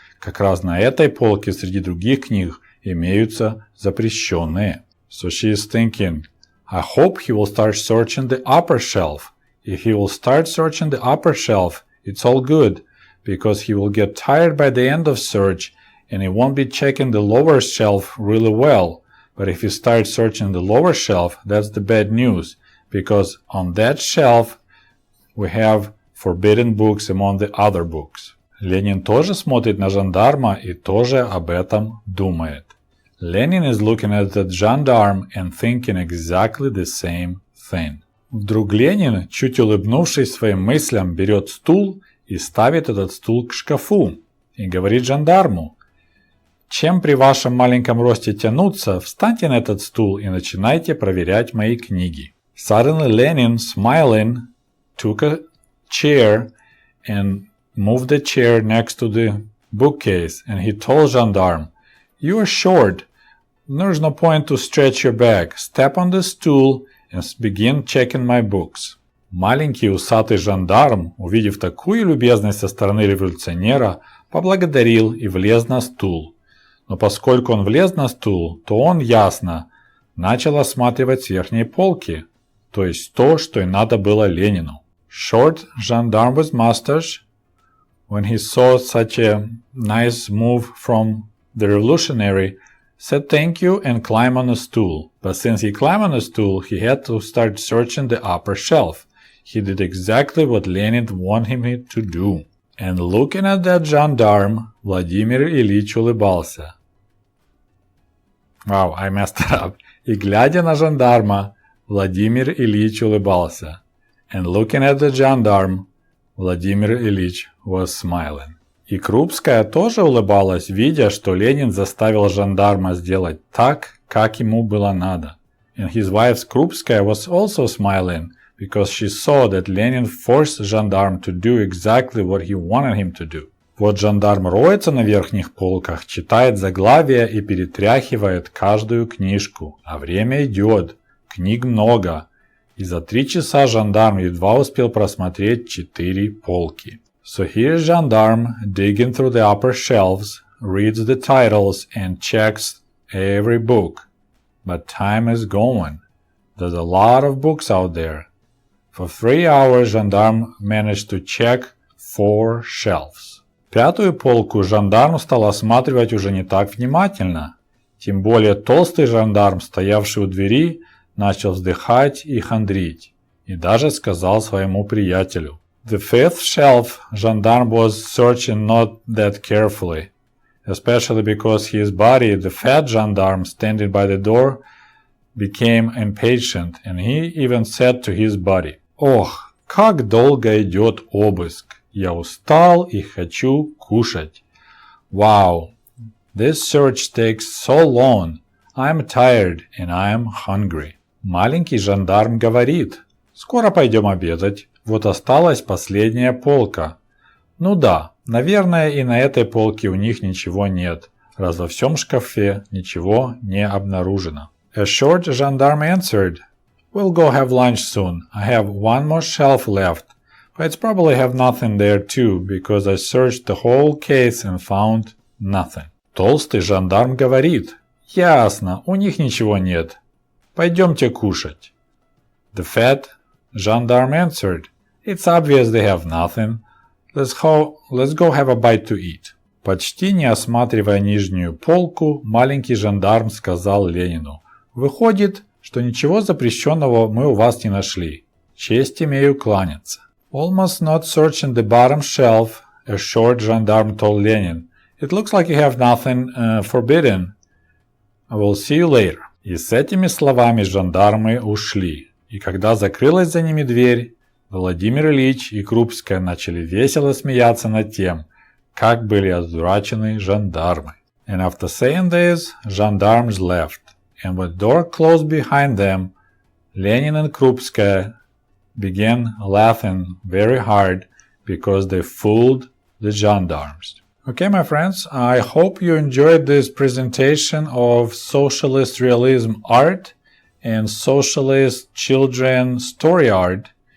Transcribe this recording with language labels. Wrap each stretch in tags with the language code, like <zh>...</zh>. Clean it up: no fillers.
<ru>Как раз на этой полке среди других книг имеются запрещенные.</ru> <en>So she is thinking, I hope he will start searching the upper shelf. If he will start searching the upper shelf, it's all good, because he will get tired by the end of search and he won't be checking the lower shelf really well. But if you start searching the lower shelf, that's the bad news, because on that shelf we have forbidden books among the other books.</en> <ru>Ленин тоже смотрит на жандарма и тоже об этом думает.</ru> <en>Lenin is looking at the gendarme and thinking exactly the same thing.</en> <ru>Вдруг Ленин, чуть улыбнувшись своим мыслям, берет стул и ставит этот стул к шкафу и говорит жандарму: «Чем при вашем маленьком росте тянуться, встаньте на этот стул и начинайте проверять мои книги».</ru> <en>Suddenly Lenin, smiling, took a chair and moved the chair next to the bookcase, and he told gendarme, "You are short. There's no point to stretch your back. Step on the stool and begin checking my books."</en> <ru>Маленький усатый жандарм, увидев такую любезность со стороны революционера, поблагодарил и влез на стул. Но поскольку он влез на стул, то он, ясно, начал осматривать верхние полки, то есть то, что и надо было Ленину.</ru> <en>Short gendarme with mustache, when he saw such a nice move from the revolutionary, said thank you and climbed on a stool. But since he climbed on a stool, he had to start searching the upper shelf. He did exactly what Lenin wanted him to do. And looking at that gendarme, Vladimir Ilyich</en> <ru>улыбался.</ru> <en>Wow, I messed it up.</en> <ru>И глядя на жандарма, Владимир Ильич улыбался.</ru> <en>And looking at the gendarme, Vladimir Ilyich was smiling.</en> <ru>И Крупская тоже улыбалась, видя, что Ленин заставил жандарма сделать так, как ему было надо.</ru> <en>And his wife Krupskaya was also smiling, because she saw that Lenin forced gendarme to do exactly what he wanted him to do.</en> <ru>Вот жандарм роется на верхних полках, читает заглавия и перетряхивает каждую книжку. А время идет, книг много. И за 3 часа жандарм едва успел просмотреть 4 полки.</ru> <en>So here's gendarme digging through the upper shelves, reads the titles and checks every book. But time is going. There's a lot of books out there. For 3 hours gendarme managed to check 4 shelves.</en> <ru>5-ю полку жандарм стал осматривать уже не так внимательно. Тем более толстый жандарм, стоявший у двери, начал вздыхать и хандрить. И даже сказал своему приятелю.</ru> <en>The 5th shelf gendarme was searching not that carefully, especially because his buddy, the fat gendarme standing by the door, became impatient, and he even said to his buddy,</en> <ru>«Ох, как долго идет обыск! Я устал и хочу кушать!</ru> <en>Wow, this search takes so long! I'm tired and I'm hungry!»</en> <ru>Маленький жандарм говорит, «Скоро пойдем обедать. Вот осталась последняя полка». Ну да, наверное, и на этой полке у них ничего нет, раз во всем шкафе ничего не обнаружено.</ru> <en>A short gendarme answered, "We'll go have lunch soon. I have one more shelf left, but it's probably have nothing there too, because I searched the whole case and found nothing."</en> <ru>Толстый жандарм говорит, «Ясно, у них ничего нет. Пойдемте кушать».</ru> <en>The fat gendarme answered, "It's obvious they have nothing. Let's go have a bite to eat."</en> <ru>Почти не осматривая нижнюю полку, маленький жандарм сказал Ленину, «Выходит, что ничего запрещенного мы у вас не нашли. Честь имею кланяться».</ru> <en>Almost not searching the bottom shelf, a short gendarme told Lenin, "It looks like you have nothing forbidden. I will see you later."</en> <ru>И с этими словами жандармы ушли. И когда закрылась за ними дверь, Владимир Ильич и Крупская начали весело смеяться над тем, как были одурачены жандармы.</ru> <en>And after saying this, gendarmes left. And when the door closed behind them, Lenin and Krupskaya began laughing very hard because they fooled the gendarmes. Okay, my friends, I hope you enjoyed this presentation of socialist realism art and socialist children story art.</en>